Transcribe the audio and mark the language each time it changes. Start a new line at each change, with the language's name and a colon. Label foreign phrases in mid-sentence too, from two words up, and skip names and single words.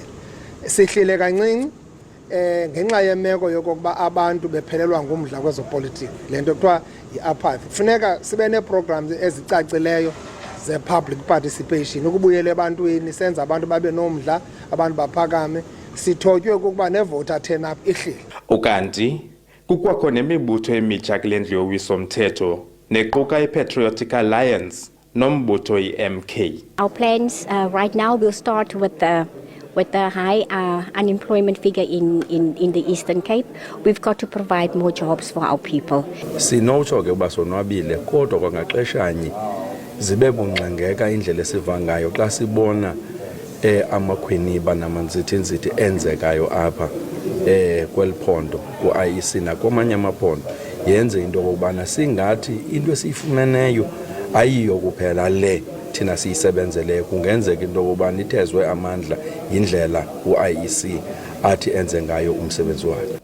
Xhosa: Sihlile kancinci ngenxa yemeko yokokuba abantu bephelelwa ngumdla kwezopolitiki lento kuthiwa yi-apathy. Kufuneka sibe nee-programs ezicacileyo ze-
English: public participation
Xhosa: ukubuyela ebantwini senza abantu babe nomdla abantu baphakame sithotywe ukuba ne-
English: voter turn up
Xhosa: ihlile. Ukanti kukwakho nemibutho emitsha kule ndlu yowiso-mthetho nequka iPatriotic Alliance nombutho iMK.
English: Our plans right now will start with the high unemployment figure in the Eastern Cape. We've got to provide more jobs for our people.
Xhosa: Sinotsho ke uba sonwabile kodwa kwangaxeshanye zibe bungxengeka indlela esiva ngayo xa sibona amakhwiniba namanzithinzithi enzekayo apha kweliphondo ku-IEC nakwamanye amaphondo yenze into okubana singathi into esiyifumeneyo ayiyo kuphela le thina siyisebenzeleyo, kungenzeka into okubana ithezwe amandla yindlela u-IEC athi enze ngayo umsebenzi wakhe.